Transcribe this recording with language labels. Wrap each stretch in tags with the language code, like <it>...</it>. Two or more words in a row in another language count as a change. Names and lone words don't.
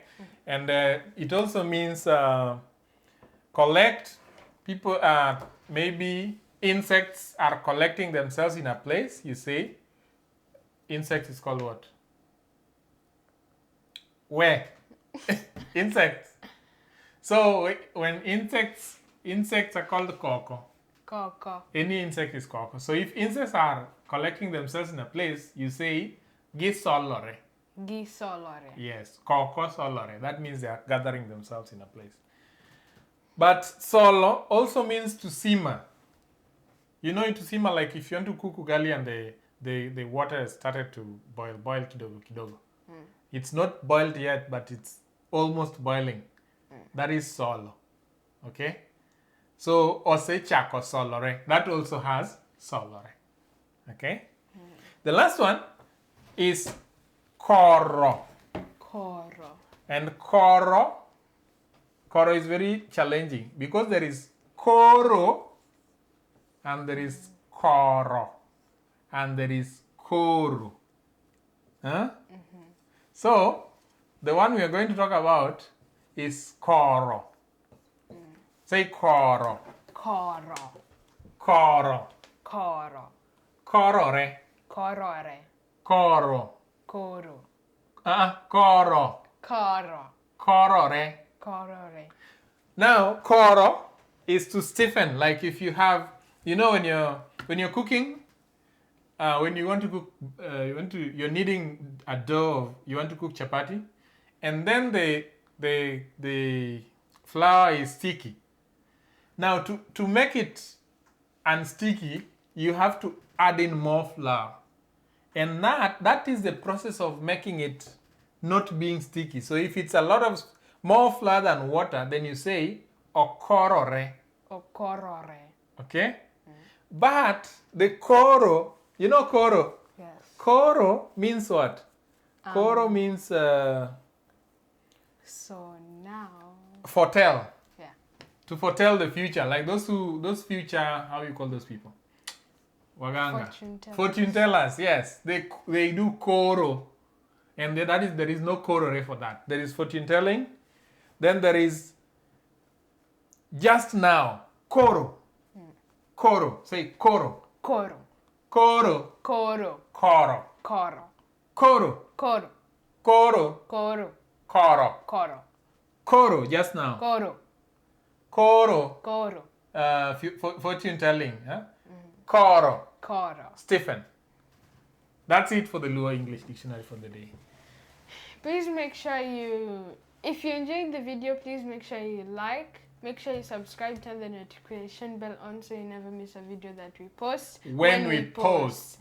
<en>And it also means collect people, maybe insects are collecting themselves in a place, you say, insect is called what? Where? Insects. So when insects are called koko. Koko. Any insect is koko. So if insects are collecting themselves in a place, you say gisolore.</en> <luo>Gisolore. Yes, koko solore.</luo> <en>That means they are gathering themselves in a place. But solo also means to simmer. You know, to simmer, like if you want to cook ugali and the water has started to boil</en> <sw>kidogo kidogo.</sw> <en>It's not boiled yet, but it's almost boiling. That is solo. Okay? So,</en> <luo>ose chako solore.</luo> <en>That also has solore. Okay? The last one is koro.</en> <luo>Koro.</luo> <en>And koro is very challenging because there is koro and there is koro and there is koru. Huh? So, the one we are going to talk about is koro. Say koro.</en> <luo>Koro. Koro. Koro. Korore. Korore. Koro. Koro. Koro. Koro. Korore. Korore.</luo> <en>Now, koro is to stiffen. Like if you have, you know, when you're cooking, when you want to cook, you're kneading a dough. You want to cook chapati, and then the flour is sticky. Now, to make it unsticky, you have to add in more flour, and that is the process of making it not being sticky. So if it's a lot of more flour than water, then you say okorore.</en> <luo>Okorore.</luo> <en>Okay? But the koro, you know koro? Yes. Koro means what? Koro means So now. foretell. Yeah. To foretell the future. Like those future, how you call those people? Waganga. Fortune tellers, yes. They do koro. And there is no korore for that. There is fortune telling. Then there is just now.</en> <luo>Koro. Koro. Say koro. Koro. Koro. Koro. Koro. Koro. Koro. Koro. Koro. Koro. Koro. Koro. Koro,</luo> <en>just now.</en> <luo>Koro. Koro. Koro.</luo> <en>Fortune telling.</en> <luo>Huh? Koro. Koro. Stephen.</luo> <en>That's it for the Luo English Dictionary for the day. Please make sure if you enjoyed the video, please make sure you like, make sure you subscribe, turn the notification bell on so you never miss a video that we post When we post.</en>